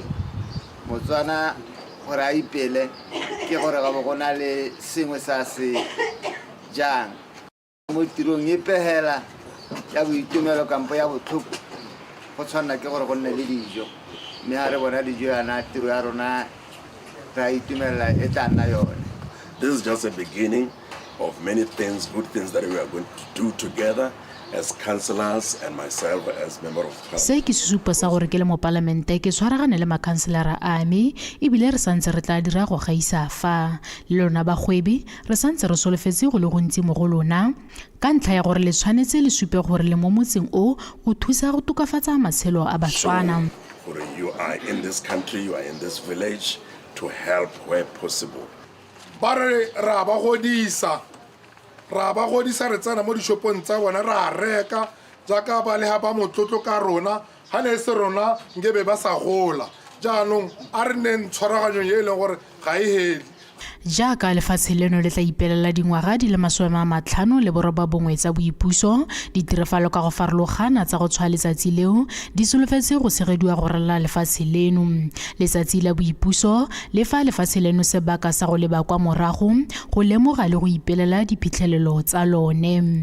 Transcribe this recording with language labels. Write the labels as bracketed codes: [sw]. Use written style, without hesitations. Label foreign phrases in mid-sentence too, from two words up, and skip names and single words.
[tn] Motswana gore a ipele ke gore ga go na le sengwe sa se jang mo tirong e pehela ya boitumelo kampo ya botlhoko go tshwana ke gore go nne le dijo, mme ha re bona dijo yana tiro ya rona ra itumelela e tla nna yone. [en] This is just a beginning of many things, good things that we are going to do together. as councillors and myself as member of council. [tn] se ke sesupo sa gore ke le mo palamente ke tshwaragane le makhanselara a me ebile re santse re tla dira go gaisa fa le lona bagwebi re santse re solofetse go le gontsi mo go lona ka ntlha ya gore le tshwanetse le supe gore le mo motseng o go thusa go tokafatsa matshelo a Batswana. [en] You are in this country, you are in this village to help where possible. [tn] Bare ra ba godisa re tsena mo dishopong tsa bona ra reka jaaka ba le ha ba motlotlo ka rona ha ne se rona ngebe ba sa gola jaanong a re neng tshwaraganyo e leng gore ga e heli jaaka lefatshe leno le tla ipelela dingwaga di le 59 tsa boipuso ditirefalo ka go farologana tsa go tshwa letsatsi leo di solofetse go segediwa go rala lefatshe leno letsatsi la boipuso le fa lefatshe leno sebaka sa go leba kwa morago go lemoga le go ipelela diphitlhelelo tsa lone.